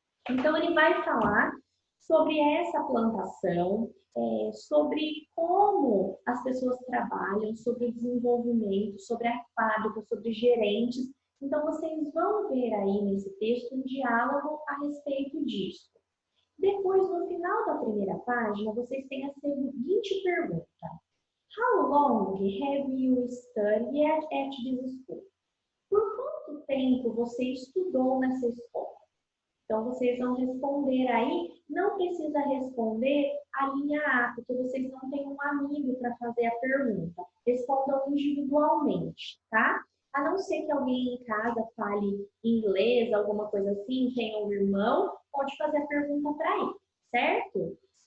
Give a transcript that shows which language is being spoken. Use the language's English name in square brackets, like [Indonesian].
[Portuguese] Então, ele vai falar sobre essa plantação, sobre como as pessoas trabalham, sobre o desenvolvimento, sobre a fábrica, sobre gerentes. Então, vocês vão ver aí nesse texto um diálogo a respeito disso. Depois, no final da primeira página, vocês têm a seguinte pergunta. [English] How long have you studied at this school? [Portuguese] Por quanto tempo você estudou nessa escola? Então, vocês vão responder aí, não precisa responder a linha A, porque vocês não têm um amigo para fazer a pergunta. Respondam individualmente, tá? A não ser que alguém em casa fale inglês, alguma coisa assim, tenha um irmão, pode fazer a pergunta para ele, certo?